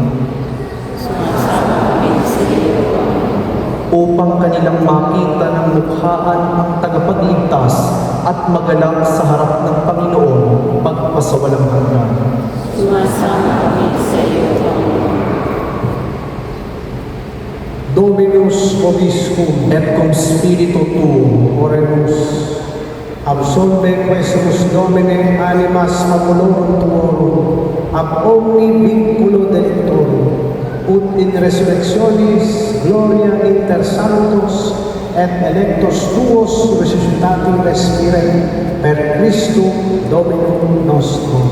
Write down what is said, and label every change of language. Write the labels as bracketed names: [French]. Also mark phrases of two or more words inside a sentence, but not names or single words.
[Filipino] Upang kanilang makita ng mukhaan ang tagapagligtas at magalak sa harap ng Panginoon pagpasawalang hanggan. Sumasama kami sa iyo, Panginoon. [Latin] Dominus vobiscum, Et cum spiritu tuum, oremus. Absolve quesumus Domine animas maculorum tuorum, ab omni vinculo delictorum, ut in resurrectionis gloria inter sanctos et electos tuos resuscitati respire per Christum Dominum nostrum.